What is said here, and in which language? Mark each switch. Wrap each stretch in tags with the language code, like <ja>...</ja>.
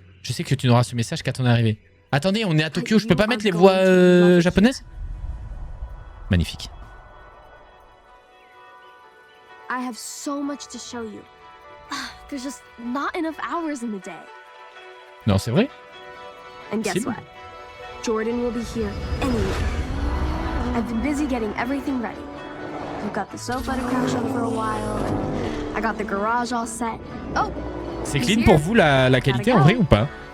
<fr>Je sais que tu n'auras ce message qu'à ton arrivée. Attendez, on est à Tokyo, je peux pas mettre les voix japonaises? Magnifique.</fr> <en>I have so much to show you. There's just not enough hours in the day.</en> <fr>Non, c'est vrai?</fr> <en>And guess what? Jordan will be here anyway. I've been busy getting everything ready. We've got the sofa to crash on for a while. I got the garage all set. Oh!</en> <fr>C'est clean pour vous la qualité en vrai ou pas?</fr>